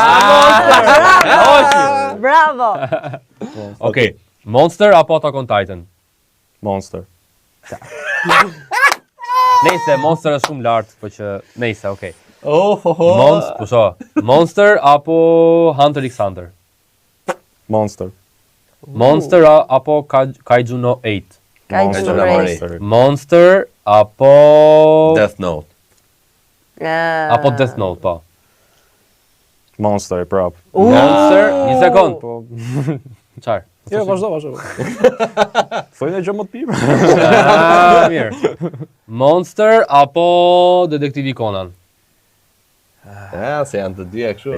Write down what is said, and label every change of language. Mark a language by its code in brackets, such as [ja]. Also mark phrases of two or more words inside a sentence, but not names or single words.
[sq] Bravo! Okej, Monster apo Attack on Titan? Monster. Nejse, Monster është shumë lart, po që nejse, okay. Oh. Monster apo Hunter x Hunter? Monster. Monster apo Kaiju no 8? Kaiju no 8. Monster apo Death Note. apo Death Note, po. Monster, prap. Monster, një sekond. Po. Çfarë? Jo, vazhdo. Thojnë gjë më të pirë. Mirë. Monster apo Detektivi Conan? Se janë të dyja kështu.